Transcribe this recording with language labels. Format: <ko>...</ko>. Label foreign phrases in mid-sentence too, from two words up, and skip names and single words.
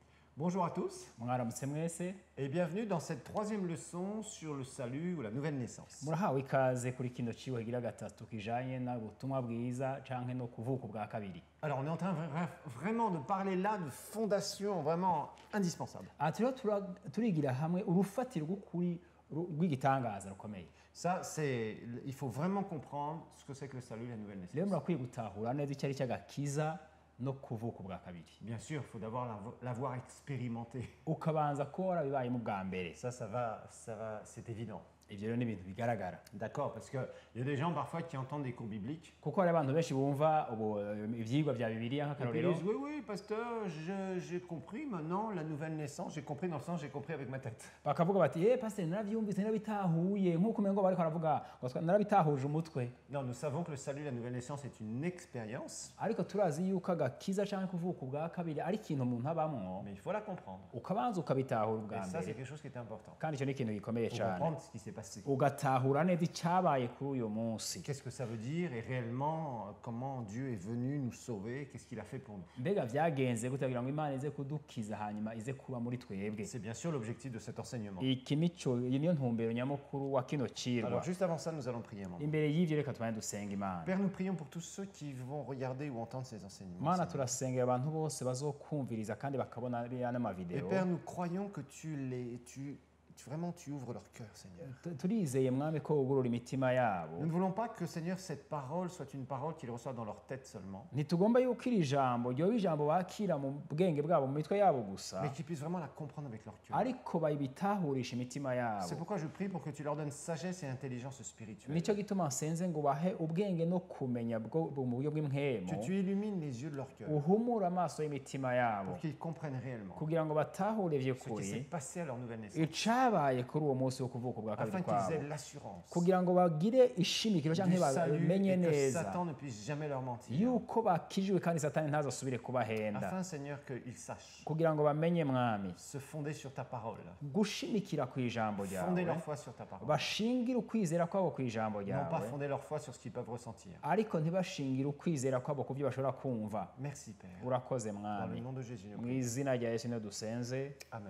<fr>Bonjour à tous</fr> <rn>mwaramutse mwese</rn> <fr>et bienvenue dans cette troisième leçon sur le salut ou la nouvelle naissance.</fr> <rn>murahawe ikaze kuri kino cibo kigira gatatu kijanye n'ubutumwa bwiza canke no kuvuka bwa kabiri.</rn> <fr>Alors on est en train vraiment de parler là de fondations vraiment indispensables.</fr> <rn>Turigira hamwe urufatiro rw'ukuri rw'igitangaza rukomeye.</rn> <fr>Ça c'est, il faut vraiment comprendre ce que c'est que le salut et la nouvelle</fr> <rn>Rero</rn> <fr>naissance.</fr> <rn>murakwiye gutahura neza icyo ari cy'agakiza no kuvuka bwa kabiri.</rn> <fr>Bien sûr, il faut d'abord l'avoir expérimenté.</fr> <rn>Ukabanza ko warabibayemo bwa mbere.</rn> <fr>Ça va, c'est évident.</fr> <rn>Ivyo rero ni ibintu bigaragara.</rn> <fr>D'accord, parce qu'il y a des gens parfois qui entendent des cours bibliques.</fr> <rn>Kuko hari abantu benshi bumva ivyigwa vya Bibiliya</rn> <fr>Et puis ils</fr> <rn>nk'akarorero.</rn> <fr>disent oui, pasteur, j'ai compris maintenant la nouvelle naissance. J'ai compris dans le sens, j'ai compris avec ma tête.</fr> <rn>Bakavuga bati pastor naravyumvise narabitahuye nk'uko umengo bariko baravuga ngo narabitahuje umutwe.</rn> <fr>Non, nous savons que le salut et la nouvelle naissance est une expérience.</fr> <rn>Ariko turazi yuko agakiza canke kuvuka bwa kabiri ari ikintu umuntu abamwo</rn> <fr>Mais il faut la comprendre.</fr> <rn>ukabanza ukabitahura</rn> <fr>Et</fr> <rn>ubwa</rn> <fr>ça, c'est</fr> <rn>mbere</rn> <fr>quelque chose qui est important.</fr> <rn>kandi icyo ni ikintu gikomeye</rn> <fr>Il faut</fr> <rn>cyane</rn> <fr>comprendre ce qui s'est passé.</fr> <rn>ugatahura neza icyabaye kuri uyu munsi.</rn> <fr>Qu'est-ce que ça veut dire et réellement comment Dieu est venu nous sauver, qu'est-ce qu'il a fait pour nous.</fr> <rn>Mbega vyagenze gute kugira ngo Imana ize kudukiza hanyuma ize kuba muri twebwe.</rn> <fr>C'est bien sûr l'objectif de cet enseignement.</fr> <rn>Iki niyo ntumbero nyamukuru wa kino cirwa.</rn> <fr>Alors juste avant ça, nous allons prier un moment.</fr> <rn>Imbere y'ivyo reka tubane dusenga Imana.</rn> <fr>Père, nous prions pour tous ceux qui vont regarder ou entendre ces enseignements.</fr> <rn>Mana</rn> <fr>Seigneur.</fr> <rn>turasengera abantu bose bazokumviriza kandi bakabona ariya</rn> <fr>Et</fr> <rn>n'amavideo.</rn> <fr>Père, nous croyons que vraiment tu ouvres leur cœur, Seigneur.</fr> <rn>Turizeye mwami ko wugurura imitima yabo.</rn> <fr>Nous ne voulons pas que, Seigneur, cette parole soit une parole qu'ils reçoivent dans leur tête seulement,</fr> <rn>Ntitugomba yuko iri jambo ryoba ijambo bakira mu bwenge bwabo mu mitwe yabo gusa,</rn> <fr>mais qu'ils puissent vraiment la comprendre avec leur cœur.</fr> <rn>ariko bayibitahurisha imitima</rn> <fr>C'est</fr> <rn>yabo.</rn> <fr>pourquoi je prie pour que tu leur donnes sagesse et intelligence spirituelle.</fr> <rn>Nicyo gituma nsenze ngo bahe ubwenge no kumenya mu buryo</rn> <fr>Que</fr> <rn>bw'impwemo,</rn> <fr>tu illumines les yeux de leur cœur</fr> <rn>uhumura amaso y'imitima yabo</rn> <fr>pour qu'ils comprennent réellement</fr> <rn>kugira ngo batahure</rn> <fr>ce qui s'est</fr> <rn>vy'ukuri</rn> <fr>passé à leur nouvelle naissance,</fr> <rn>icabaye kuri uwo munsi wo kuvuka bwa kabiri</rn> <fr>afin qu'ils</fr> <rn>kwabo,</rn> <fr>aient l'assurance</fr> <rn>kugira ngo bagire ishimikiro</rn> <fr>du</fr> <rn>canke</rn> <fr>salut</fr> <rn>bamenye</rn> <fr>et que</fr> <rn>neza</rn> <fr>Satan ne puisse jamais leur mentir.</fr> <rn>yuko bakijijwe kandi satani ntazasubire kubahenda,</rn> <fr>Afin, Seigneur, qu'ils sachent</fr> <rn>kugira ngo bamenye mwami</rn> <fr>se fonder sur ta parole,</fr> <rn>gushimikira ku ijambo</rn> <fr>fonder</fr> <rn>ryawe,</rn> <fr>leur foi sur ta parole,</fr> <rn>bashingire ukwizera kwabo ku ijambo</rn> <fr>non pas</fr> <rn>ryawe,</rn> <fr>fonder leur foi sur ce qu'ils peuvent ressentir.</fr> <rn>ariko ntibashingire ukwizera kwabo ku byo bashobora kumva.</rn> <fr>Merci, Père.</fr> <rn>Urakoze</rn> <fr>Dans le</fr> <rn>mwami,</rn> <fr>nom de Jésus, nous</fr> <rn>mu</rn> <fr>prions.</fr> <rn>izina rya Yesu niyo dusenze, Amen.</rn>